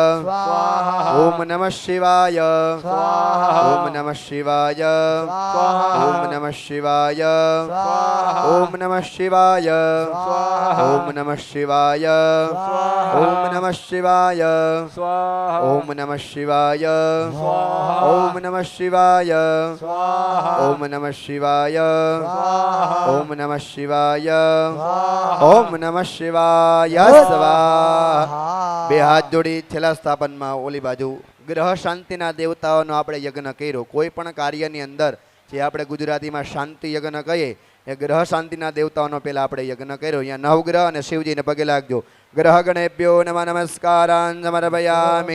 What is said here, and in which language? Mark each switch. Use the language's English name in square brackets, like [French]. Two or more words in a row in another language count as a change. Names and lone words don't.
[Sanskrit] ओम नमः शिवाय ओम नमः शिवाय ओम नमः शिवाय ओम नमः शिवाय ओम नमः शिवाय ओम नमः शिवाय ओम नमः शिवाय ओम नमः शिवाय ओम नमः शिवाय ओम नमः शिवाय ओम नमः शिवाय स्वाहा [Gujarati] બે હાથ જોડી છેલ્લા સ્થાપનમાં ઓલી બાજુ ગ્રહ શાંતિના દેવતાઓનો આપણે યજ્ઞ કર્યો. કોઈ પણ કાર્યની અંદર જે આપણે ગુજરાતીમાં શાંતિ યજ્ઞ કહીએ એ ગ્રહ શાંતિના દેવતાઓનો પહેલાં આપણે યજ્ઞ કર્યો. અહીંયા નવગ્રહ અને શિવજીને પગે લાગજો. [Sanskrit] ગ્રહ ગણેભ્યો નમઃ નમસ્કારાન સમર્પયામિ.